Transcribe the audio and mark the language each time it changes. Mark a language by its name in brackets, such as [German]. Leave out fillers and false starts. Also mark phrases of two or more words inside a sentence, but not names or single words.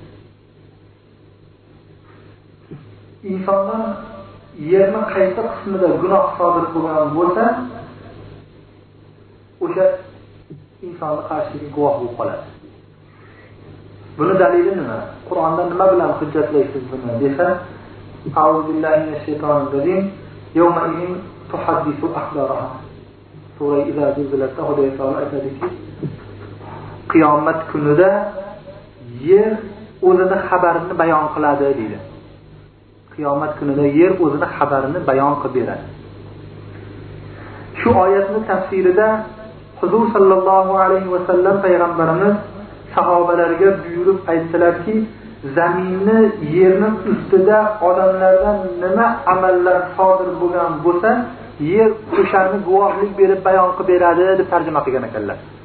[Uzbek] Insondan yerning qaysi qismida gunoh sodir bo'lgan bo'lsa, o'sha insonni qarshisiga guvoh bo'lib qoladi. Buni dalili nima? Qur'onda nima bilan hujjatlaysiz buni desa, [Arabic] أعوذ بالله من الشيطان الرجيم. يومئذ تحدث أخبارها. [Uzbek] Sura Iza zilzilatda Xudo taolo aytadiki, qiyomat kunida yer o'zining xabarini bayon qiladi deydi. Qiyomat kunida yer o'zining xabarini bayon qilib beradi. Shu oyatning tafsirida Huzur [Arabic] صلى الله عليه وسلم [Uzbek] payg'ambarimiz sahobalarga buyurib aytdilarki, zaminni, yerning ustida odamlardan nima amallar sodir bo'lgan bo'lsa, yer o'shani guvohlik berib bayon qilib beradi deb tarjima qilgan ekanlar.